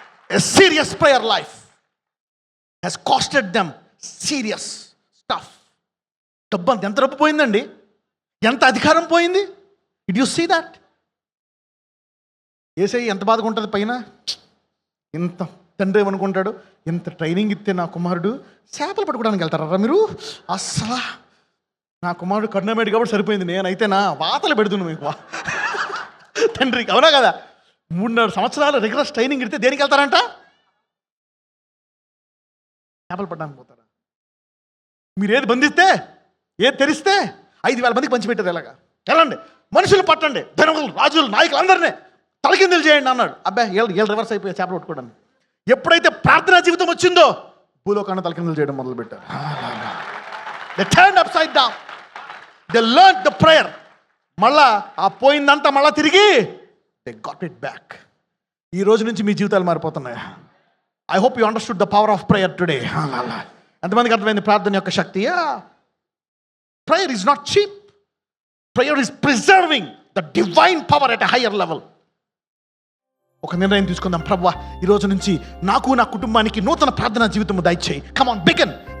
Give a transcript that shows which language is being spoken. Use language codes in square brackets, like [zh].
[en] A serious prayer life has costed them serious stuff. [te] డబ్బు అంత ఎంత డబ్బు పోయిందండి, ఎంత అధికారం పోయింది. Did you see that? యేసయ్య ఎంత బాధగా ఉంటుంది పైన. ఇంత తండ్రి ఏమనుకుంటాడు, ఇంత ట్రైనింగ్ ఇస్తే నా కుమారుడు చేపలు పట్టుకోవడానికి వెళ్తారా మీరు? అస్సలు నా కుమారుడు కరుణమేడు కాబట్టి సరిపోయింది, నేనైతే నా వాతలు పెడుతున్నాను మీకు తండ్రికి. అవునా కదా? 3.5 సంవత్సరాలు రెగ్యులర్ ట్రైనింగ్ ఇస్తే దేనికి వెళ్తారంట? చేపలు పట్టడానికి పోతారా? మీరు ఏది బంధిస్తే, ఏది తెరిస్తే 5,000 మందికి పంచిపెట్టారు. ఎలాగా? వెళ్ళండి, మనుషులు పట్టండి, ధనములు, రాజులు, నాయకులు అందరినీ తలకిందులు చేయండి అన్నాడు. అబ్బాయి ఏళ్ళు రివర్స్ అయిపోయి చేపలు పట్టుకోవడానికి. ఎప్పుడైతే ప్రార్థనా జీవితం వచ్చిందో భూలోకాన్ని తలకిందులు చేయడం మొదలుపెట్టారు. [en] They turned upside down. They learned the prayer. [te] మళ్ళా ఆ పోయిందంతా మళ్ళా తిరిగి they got it back. ఈ రోజు నుంచి మీ జీవితాలు మారిపోతున్నాయి. [en] I hope you understood the power of prayer today. [te] ఎంతమందికి అర్థమైంది ప్రార్థన యొక్క శక్తి? [en] Prayer is not cheap. Prayer is preserving the divine power at a higher level. [te] ఒక నిర్ణయం తీసుకుందాం. ప్రభువా, ఈ రోజు నుంచి నాకు, నా కుటుంబానికి నూతన ప్రార్థనా జీవితం దయచేయి. Come on, begin.